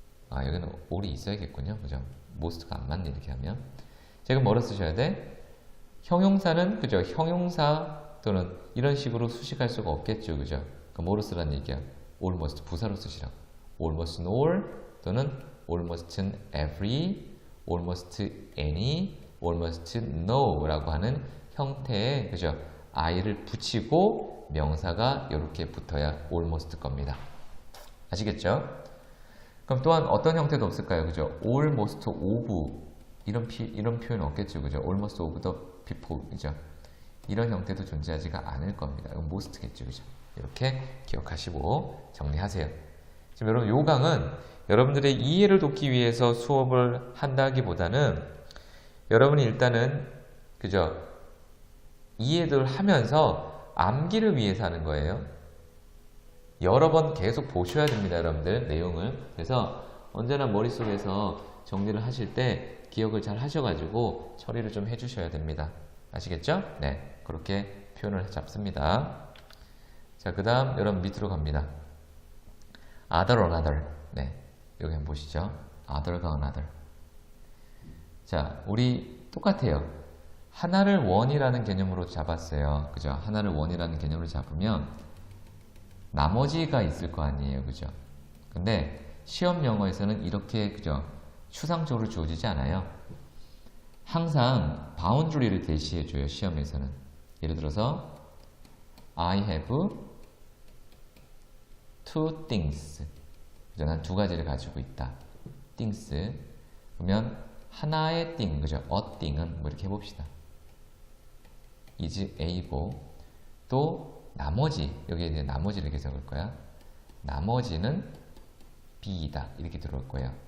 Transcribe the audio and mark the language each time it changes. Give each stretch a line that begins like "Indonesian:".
Korean: 아, 여기는 all이 있어야겠군요. 그죠? most가 안 맞네, 이렇게 하면. 자, 이건 뭐로 쓰셔야 돼? 형용사는, 그죠? 형용사 또는 이런 식으로 수식할 수가 없겠죠. 그죠? 그럼 뭐로 쓰라는 얘기야? almost, 부사로 쓰시라고.
English: almost all 또는 almost every, almost any, almost no 라고 하는 형태의, 그죠?
Korean: i를 붙이고 명사가 이렇게 붙어야 almost 겁니다. 아시겠죠? 그럼 또한 어떤 형태도 없을까요? 그죠? almost of 이런 표현 없겠죠. 그죠?
English: almost of the people 이죠?
Korean: 이런 형태도 존재하지가 않을 겁니다. 이건 most겠죠. 그죠? 이렇게 기억하시고 정리하세요. 지금 여러분 요 강은 여러분들의 이해를 돕기 위해서 수업을 한다기보다는 여러분이 일단은 그죠? 이해를 하면서 암기를 위해서 하는 거예요. 여러 번 계속 보셔야 됩니다, 여러분들 내용을. 그래서 언제나 머릿속에서 정리를 하실 때 기억을 잘 하셔가지고 처리를 좀 해주셔야 됩니다. 아시겠죠? 네, 그렇게 표현을 잡습니다. 자, 그 다음 여러분 밑으로 갑니다. other, another. 네, 여기 한번 보시죠. other가 another. 자, 우리 똑같아요. 하나를 원이라는 개념으로 잡았어요. 그죠? 하나를 원이라는 개념으로 잡으면 나머지가 있을 거 아니에요. 그죠? 근데 시험 영어에서는 이렇게 그죠? 추상적으로 주어지지 않아요. 항상 바운드리를 대시해 줘요. 시험에서는.
English: 예를 들어서 I have two things.
Korean: 그죠? 난 두 가지를 가지고 있다.
English: things.
Korean: 그러면 하나의 thing, 그죠? a thing은 뭐 이렇게 해봅시다. is A고 또 나머지 여기에 대해 나머지를 이렇게 적을 거야. 나머지는 B이다 이렇게 들어올 거예요.